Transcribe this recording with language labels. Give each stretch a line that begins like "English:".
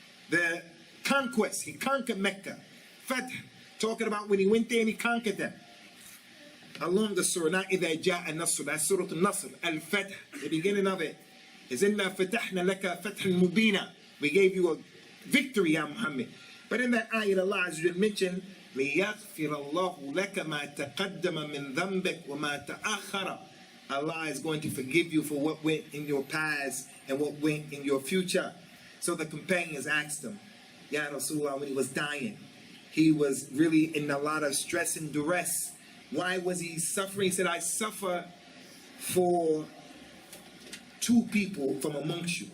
English: The conquest, he conquered Mecca. Fath, talking about when he went there and he conquered them. Along the surah, not
Arabic: إِذَا جَاءَ النَّصْرُ,
English: that's Surah Al-Nasr, Al-Fath, the beginning of it.
Arabic: Is إِنَّا فَتَحْنَا لَكَ فَتْحًا مُبِينًا.
English: We gave you a victory, Ya Muhammad. But in that ayat, Allah has mentioned,
Arabic: لِيَغْفِرَ اللَّهُ لَكَ مَا تَقَدَّمَ مِنْ ذَنْبِكَ وَمَا تَأَخَّرَ.
English: Allah is going to forgive you for what went in your past and what went in your future. So the companions asked him, Ya Rasulullah, when he was dying, he was really in a lot of stress and duress. Why was he suffering? He said, I suffer for two people from amongst you.